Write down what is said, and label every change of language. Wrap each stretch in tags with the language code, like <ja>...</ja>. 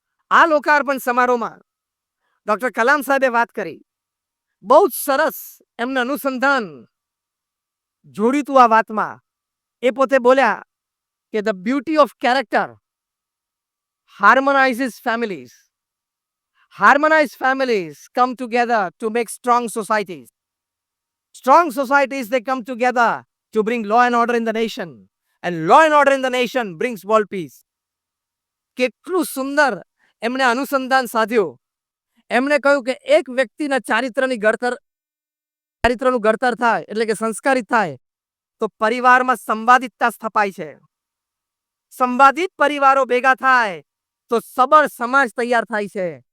<gu>આ લોકાર્પણ સમારોહમાં ડોક્ટર કલામ સાહેબે વાત કરી, બહુ જ સરસ એમને અનુસંધાન જોડ્યું તું આ વાતમાં. એ પોતે બોલ્યા કે</gu> <en>The beauty of character harmonizes families. Harmonized families come together to make strong societies. Strong societies, they come together to bring law and order in the nation. And law and order in the nation brings world peace.</en> <gu>કેટલું સુંદર એમણે અનુસંધાન સાધ્યું. એમણે કહ્યું કે એક વ્યક્તિના ચારિત્રનું ઘડતર થાય, એટલે કે સંસ્કારિત થાય, તો પરિવારમાં સંવાદિતતા સ્થપાય છે. સંવાદિત પરિવારો ભેગા થાય તો સબળ સમાજ તૈયાર થાય છે.</gu>